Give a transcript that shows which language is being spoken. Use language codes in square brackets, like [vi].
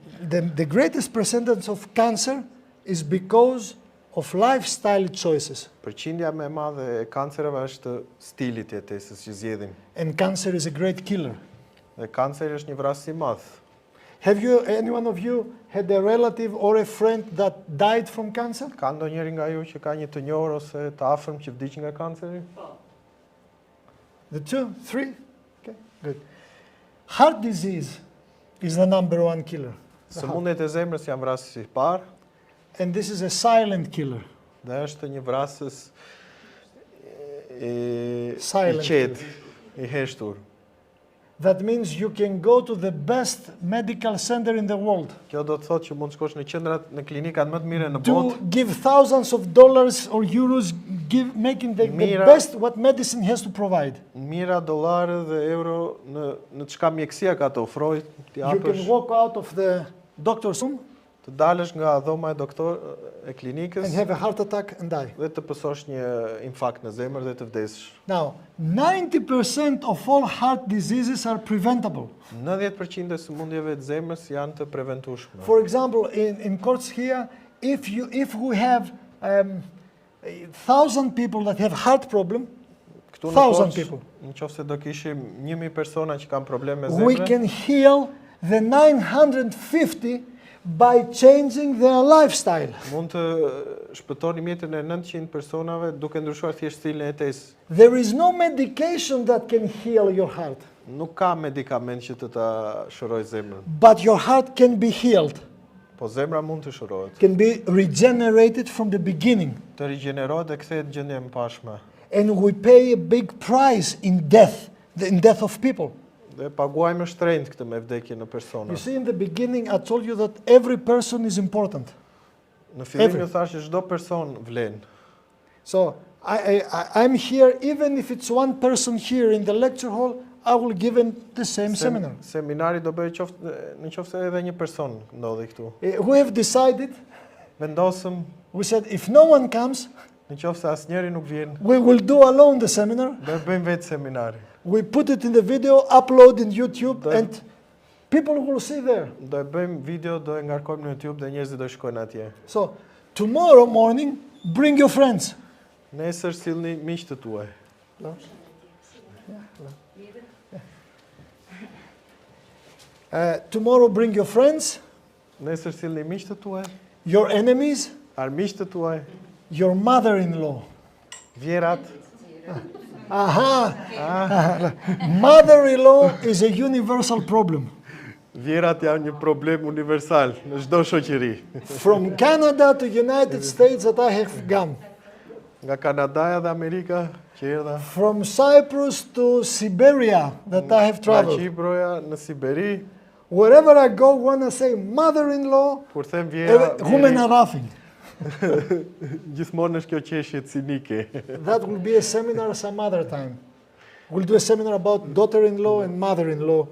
[en] The greatest percentage of cancer is because of lifestyle choices. [sq] Përqindja më e madhe e kancereve është stili i jetesës që zgjedhim. [en] And cancer is a great killer. [sq] Dhe kanceri është një vrasës i madh. [en] Have you, any one of you, had a relative or a friend that died from cancer? [sq] Ka ndonjëri nga ju që ka një të njohur ose të afërm që vdiq nga kanceri? [en] The 2, 3? Okay, good. Heart disease is the number 1 killer. [sq] Sëmundjet e zemrës janë vrasës i parë [en] And this is a silent killer. [sq] dhe është një vrasës i [en] Silent [sq] qetë. I heshtur. [en] That means you can go to the best medical center in the world. [sq] Kjo do të thotë që mund të shkosh në qendrat, në klinikat më të mira në [en] To [sq] botë, [en] give thousands of dollars or euros, making the [sq] Mira. [en] best what medicine has to provide. [sq] mijëra dollarë dhe euro në çka mjekësia ka të ofrojë, ti [en] You can [sq] japësh, [en] walk out of the doctor's room [sq] të dalësh nga dhoma e [en] and [sq] klinikës [en] have a heart attack and die. [sq] dhe të pësosh një infarkt në zemër dhe të vdesësh. [en] Now, 90% of all heart diseases are preventable. [sq] 90% e sëmundjeve të zemrës janë të preventueshme. [en] For example, in Kortcka, if we have 1,000 people that have heart problem, [sq] Këtu në 1,000 Korçë, [en] people, [sq] nëse do kishim 1000 persona që kanë probleme [en] we [sq] zemre, [en] can heal the 950 by changing their lifestyle. [sq] mund të shpëtoni mjetën e 900 personave duke ndryshuar thjesht stilin e jetesë. [en] There is no medication that can heal your heart, [sq] Nuk ka medikament që të ta shërojë zemrën, [en] but your heart can be healed, [sq] po zemra mund të shërohet, [en] can be regenerated from the beginning. [sq] të rigjenerohet dhe kthehet në gjendje e mpashme. [en] And we pay a big price in death of people. [sq] Dhe paguajmë shtrenjtë këtë me vdekje në persona. [en] You see, in the beginning, I told you that every person is important. [sq] Në fillim [en] every- [sq] ju thash që çdo person vlen. [en] So I'm here, even if it's one person here in the lecture hall, I will give him the same seminar. [sq] Seminari do bëjë nëse edhe një person ndodhi këtu. [en] We have decided, [sq] Vendosëm, [en] we said, if no one comes, [sq] nëse asnjëri nuk vjen, [en] we will do alone the seminar. [sq] do bëjmë vetë seminari. [en] We put it in the video, upload in YouTube, Then- and people will see there. [sq] Do e bëjmë video, do e ngarkojmë në YouTube dhe njerëzit do shkojnë atje. [en] So tomorrow morning, bring your friends. [sq] Nesër sillni miqtë tuaj. [en] Tomorrow, bring your friends, [sq] Nesër sillni miqtë tuaj, [en] your enemies, [sq] armiqtë tuaj, [en] your mother-in-law. [sq] vjerat. Aha! [en] Mother-in-law is a universal problem. [sq] Vjerat janë një problem universal në çdo shoqëri. [en] From Canada to United States that I have gone. [sq] Nga Kanadaja dhe Amerika që erdha, [en] From Cyprus to Siberia that I have [sq] nga [en] traveled. [sq] Qiproja në Siberi, [en] Wherever I go, when I say mother-in-law, [sq] kur them vjera, [en] women are laughing. [sq] gjithmonë është kjo qeshje cinike. [en] That will be a seminar some other time. We'll do a seminar about daughter-in-law and mother-in-law